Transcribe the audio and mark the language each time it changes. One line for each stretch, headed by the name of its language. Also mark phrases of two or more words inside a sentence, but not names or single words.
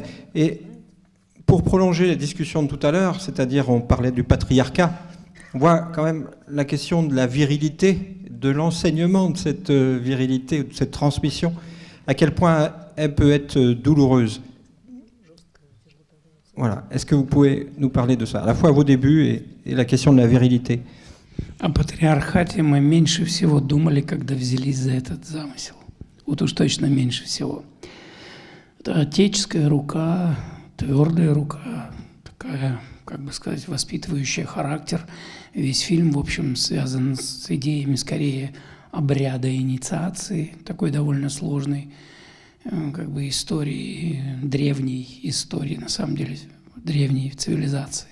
French: Et pour prolonger la discussion de tout à l'heure, c'est-à-dire on parlait du patriarcat, on voit quand même la question de la virilité, de l'enseignement de cette virilité, de cette transmission, à quel point elle peut être douloureuse. Voilà. Est-ce que vous pouvez nous parler de ça, à la fois vos débuts et la question de la virilité?
Russian: О патриархате мы меньше всего думали, когда взялись за этот замысел. Вот уж точно меньше всего. Это отеческая рука, твердая рука, такая, как бы сказать, воспитывающая характер. Весь фильм, в общем, связан с идеями скорее обряда инициации, такой довольно сложной, как бы истории, древней истории, на самом деле, древней цивилизации.